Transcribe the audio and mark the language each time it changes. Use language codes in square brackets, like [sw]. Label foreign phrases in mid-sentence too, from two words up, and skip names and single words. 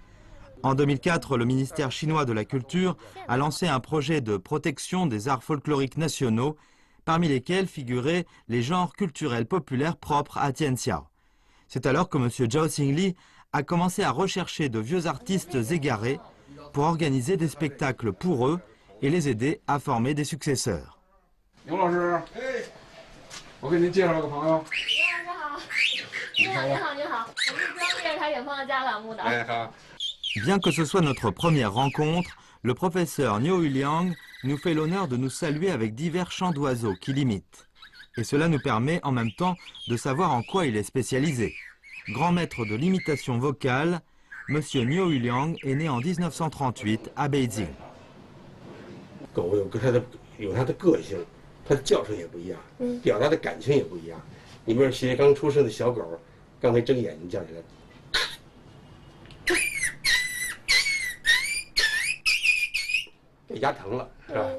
[fr] En 2004, le ministère chinois de la Culture a lancé un projet de protection des arts folkloriques nationaux, parmi lesquels figuraient les genres culturels populaires propres à Tianxiao. C'est alors que M. Zhao Xingli a commencé à rechercher de vieux artistes égarés pour organiser des spectacles pour eux et les aider à former des successeurs. [zh] 牛老师，我给您介绍个朋友。你好，你好，你好，我是中央电视台远方的家栏目的。哎，好。 [fr] Bien que ce soit notre première rencontre, le professeur Niu Liang nous fait l'honneur de nous saluer avec divers chants d'oiseaux qu'il imite. Et cela nous permet en même temps de savoir en quoi il est spécialisé. Grand maître de l'imitation vocale, M. Niu Liang est né en 1938 à Beijing. [zh] 狗有它的个性，它的叫声也不一样，表达的感情也不一样。你比如学刚出生的小狗，刚才睁眼睛叫起来。牙疼了，是吧？